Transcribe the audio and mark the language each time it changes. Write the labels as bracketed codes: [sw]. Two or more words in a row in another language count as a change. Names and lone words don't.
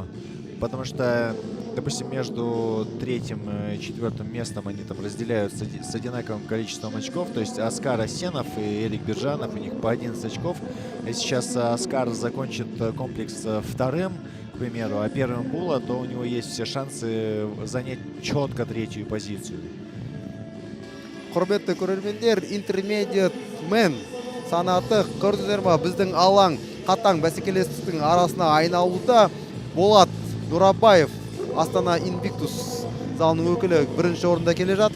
[ru] Потому что, допустим, между третьим и четвертым местом они там разделяются с одинаковым количеством очков. То есть Оскар Асенов и Эрик Биржанов, у них по 11 очков. Если сейчас Оскар закончит комплекс вторым, к примеру, а первым Була, то у него есть все шансы занять четко третью позицию. [kk] Құрметті көрермендер, [en] Intermediate Men [kk] санаты көрдіңіздер ме? Біздің алаң қатаң бәсекелестіктің арасына айналуда. Болат Нұрабаев, Астана Инвиктус залының өкілі бірінші орында келе жатыр.